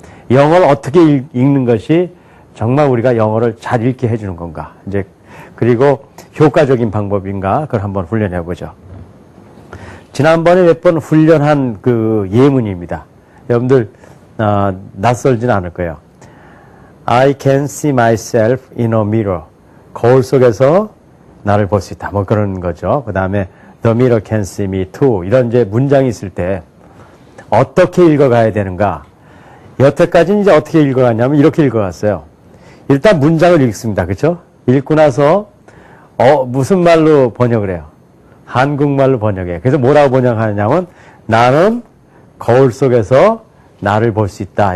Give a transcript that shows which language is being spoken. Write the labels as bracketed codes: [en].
[ko] 영어를 어떻게 읽는 것이 정말 우리가 영어를 잘 읽게 해주는 건가. 이제, 그리고 효과적인 방법인가. 그걸 한번 훈련해 보죠. 지난번에 몇 번 훈련한 그 예문입니다. 여러분들, 낯설진 않을 거예요. [en] I can see myself in a mirror. [ko] 거울 속에서 나를 볼 수 있다. 뭐 그런 거죠. 그 다음에 [en] The mirror can see me too. [ko] 이런 이제 문장이 있을 때 어떻게 읽어가야 되는가. 여태까지는 이제 어떻게 읽어갔냐면 이렇게 읽어갔어요. 일단 문장을 읽습니다. 그렇죠? 읽고 나서 무슨 말로 번역을 해요? 한국말로 번역해요. 그래서 뭐라고 번역하냐면 나는 거울 속에서 나를 볼 수 있다.